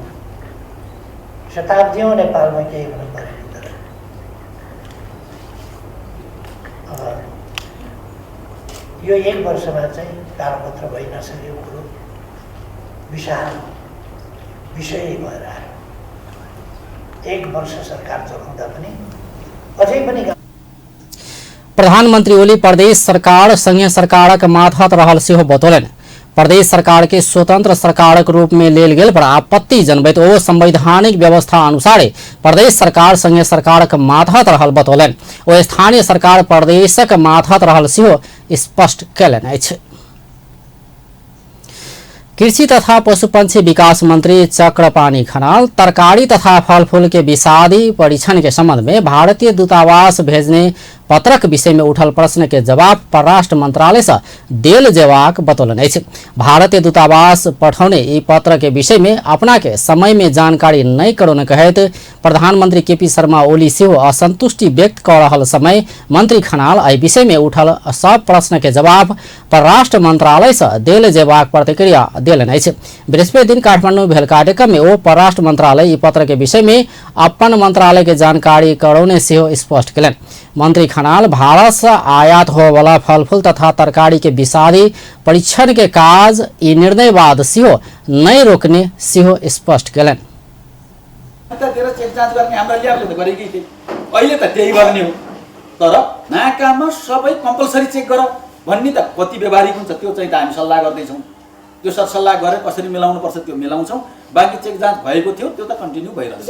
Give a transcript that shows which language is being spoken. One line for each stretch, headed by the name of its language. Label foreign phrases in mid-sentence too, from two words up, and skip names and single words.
Nepali: शताब्दीौँ नेपालमा केही हुनु परेन, तर अब यो 1 वर्षमा चाहिँ कालोपत्र भइ नसकेको कुरो विशाल विषय भएर आयो। 1 वर्ष सरकार चलाउँदा पनि अझै पनि
Maithili: प्रधानमंत्री ओली प्रदेश सरकार संघीय सरकारक माथत रहल सेहो बतौलनि। प्रदेश सरकार के स्वतंत्र सरकारक रूप में लेल गेल पर आपत्ति जनबैत ओ संवैधानिक व्यवस्था अनुसारे प्रदेश सरकार संघीय सरकारक माथत रहल बतौलनि। ओ स्थानीय सरकार प्रदेशक माथत रहल सेहो स्पष्ट केलनि अछि। कृषि तथा पशुपक्षी विकास मंत्री चक्रपाणी खनाल तरकारी तथा फलफूल के विषादी परीक्षण के संबंध में भारतीय दूतावास भेजने पत्रक विषय में उठल प्रश्न के जवाब परराष्ट्र मंत्रालय से देल जेबाक बतौलन अछि। भारतीय दूतावास पठाउने ई पत्र के विषय में अपना के समय में जानकारी नहीं करौने कहैत प्रधानमंत्री केपी शर्मा ओली सेहो असंतुष्टि व्यक्त कर रहल समय मंत्री खनाल एहि विषय में उठल सब प्रश्न के जवाब परराष्ट्र मंत्रालय से देल जेबाक प्रतिक्रिया देलन अछि। बृहस्पति दिन काठमांडू में भेल कार्यक्रम में ओ परराष्ट्र मंत्रालय ई पत्र के विषय में अपन मंत्रालय के जानकारी करौने सेहो स्पष्ट केलन। मंत्री खनाल भारत से आयात हो वाला फल फूल तथा तरकारी के विषादी परीक्षण के काज ई निर्णय बाद सेहो नहीं रोकने सेहो स्पष्ट केलन।
Nepali: चेक जाँच गर्ने हाम्रा ल्याबले त गरेकै थिए, अहिले त त्यही गर्ने हो। तर नाकामा सबै
English: compulsory check
Nepali: गर भन्ने त कति व्यवहारिक हुन्छ त्यो चाहिँ त हामी सल्लाह गर्दैछौँ। त्यो सरसल्लाह गरेर कसरी मिलाउनु पर्छ त्यो मिलाउँछौँ। बाँकी चेक जाँच भएको थियो त्यो त कन्टिन्यू भइरहेछ।